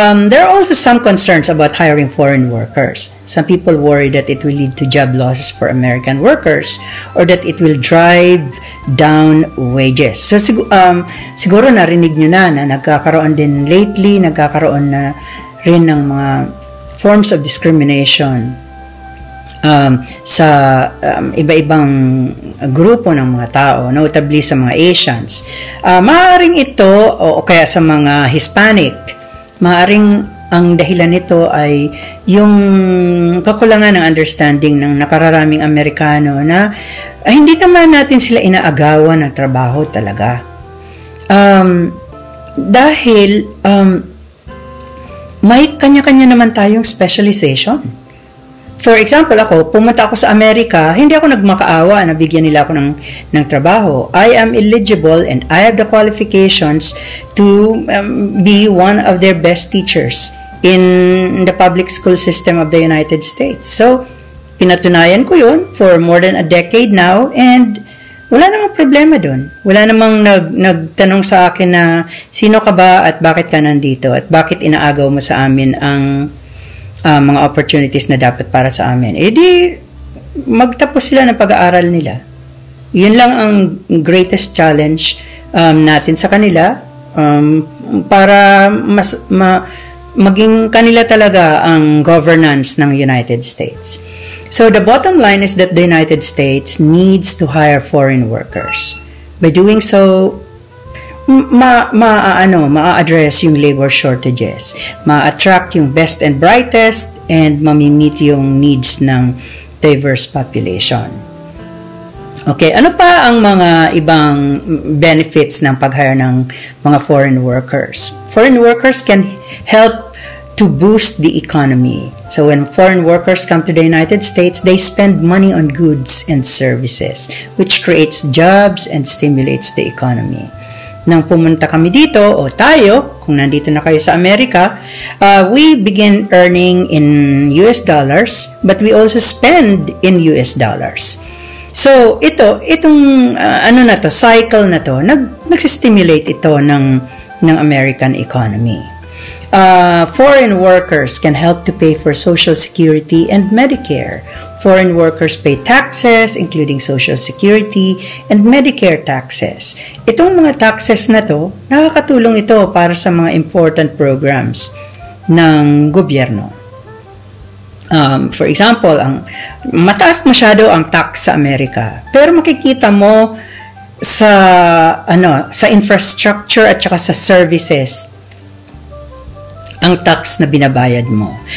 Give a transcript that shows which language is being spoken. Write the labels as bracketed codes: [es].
[en] There are also some concerns about hiring foreign workers. Some people worry that it will lead to job losses for American workers or that it will drive down wages. [tl] So siguro narinig nyo na nagkakaroon din lately, nagkakaroon na rin ng mga forms of discrimination sa iba-ibang grupo ng mga tao, notably sa mga Asians. Maaaring ito o kaya sa mga Hispanic, maaaring ang dahilan nito ay yung kakulangan ng understanding ng nakararaming Amerikano na hindi naman natin sila inaagawan ng trabaho talaga. Dahil may kanya-kanya naman tayong specialization. For example, pumunta ako sa Amerika, hindi ako nagmakaawa na bigyan nila ako ng trabaho. [en] I am eligible and I have the qualifications to be one of their best teachers in the public school system of the United States. [tl] So, pinatunayan ko yun [en] for more than a decade now [tl] and wala namang problema dun. Wala namang nagtanong sa akin na sino ka ba at bakit ka nandito at bakit inaagaw mo sa amin ang mga opportunities na dapat para sa amin. Di magtapos sila ng pag-aaral nila. Yun lang ang greatest challenge natin sa kanila para maging kanila talaga ang governance ng United States. [en] So the bottom line is that the United States needs to hire foreign workers. By doing so, ma-address yung labor shortages, ma-attract yung best and brightest, and mamimit yung needs ng diverse population. [tl] Okay, ano pa ang mga ibang benefits ng pag-hire ng mga foreign workers? [en] Foreign workers can help to boost the economy. So when foreign workers come to the United States, they spend money on goods and services, which creates jobs and stimulates the economy. [tl] Nang pumunta kami dito, o tayo, kung nandito na kayo sa Amerika, [en] we begin earning in US dollars, but we also spend in US dollars. [tl] So, itong cycle na to, nagsistimulate ito ng American economy. [en] Foreign workers can help to pay for Social Security and Medicare. Foreign workers pay taxes, including Social Security and Medicare taxes. [tl] Itong mga taxes na to, nakakatulong ito para sa mga important programs ng gobyerno. For example, mataas masyado ang tax sa Amerika. Pero makikita mo sa infrastructure at saka sa services ang tax na binabayad mo.